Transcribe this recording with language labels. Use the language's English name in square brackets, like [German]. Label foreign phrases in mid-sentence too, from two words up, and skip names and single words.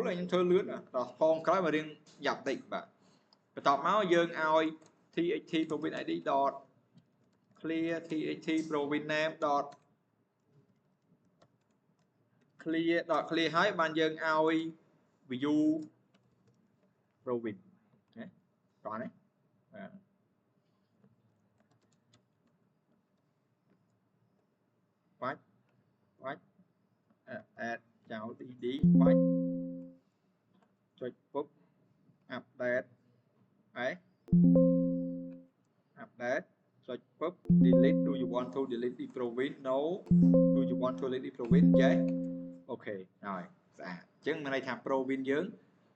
[Khmer] ហើយខ្ញុំធ្វើលឿនដល់ផងក្រោយមករៀងយ៉ាប់តិចបាទបន្ទាប់មកយើងឲ្យ [English] THT province ID clear THT province name [Khmer] clear ហើយបានយើងឲ្យ [English] view province [Khmer] ណាតោះនេះបាទបាច់ add ចោល dd បាច់ចុចពុប update [English] update [Khmer] ចុចពុប [English] delete do you want to delete the province no do you want to delete the province yes [Khmer] អូខេហើយស្អាតអញ្ចឹងមានន័យថា province យើង